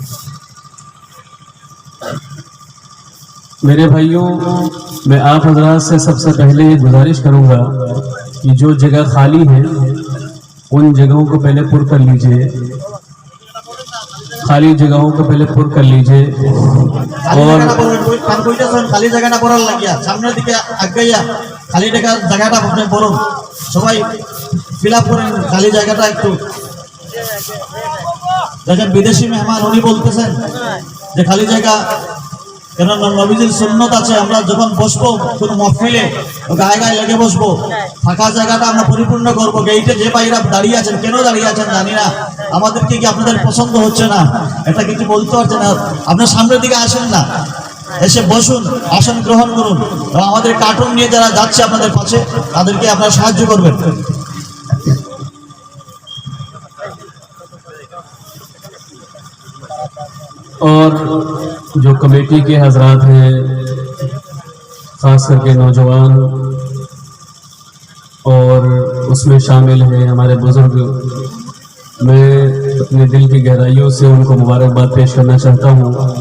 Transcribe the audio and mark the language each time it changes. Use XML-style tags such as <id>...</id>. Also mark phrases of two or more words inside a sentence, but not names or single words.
<ur>میرے بھائیوں، میں آپ حضرات سے سب سے پہلے یہ گزارش کروں گا کہ جو جگہ خالی ہے ان جگہوں کو پہلے پر کر لیجئے، خالی جگہوں کو پہلے پر کر لیجئے، اور</ur> <bn>খালি জায়গাটা পড়ার লাগিয়া সামনের দিকে আগাইয়া খালি জায়গাটা আপনি পড়ুন, সবাই</bn> <en>fill up</en> <bn>করেন খালি জায়গাটা একটু। দেখেন বিদেশি মেহমান উনি বলতেছেন যে খালি জায়গা, কেন নবীজির সুন্নত আছে আমরা যখন বসবো কোনো মহফিলে গায়ে গায়ে লেগে বসবো, ফাঁকা জায়গাটা আমরা পরিপূর্ণ করবো। গেইটে যে ভাইরা দাঁড়িয়ে আছেন, কেন দাঁড়িয়ে আছেন জানি না, আমাদেরকে কি আপনাদের পছন্দ হচ্ছে না এটা কিছু বলতে পারছে না, আপনার সামনের দিকে আসেন না, এসে বসুন, আসন গ্রহণ করুন, এবং আমাদের কার্টুন নিয়ে যারা যাচ্ছে আপনাদের পাশে তাদেরকে আপনারা সাহায্য করবেন।</bn> <ur>اور جو کمیٹی کے حضرات ہیں، خاص کر کے نوجوان، اور اس میں شامل ہیں ہمارے بزرگ، میں اپنے دل کی گہرائیوں سے ان کو مبارکباد پیش کرنا چاہتا ہوں۔</ur>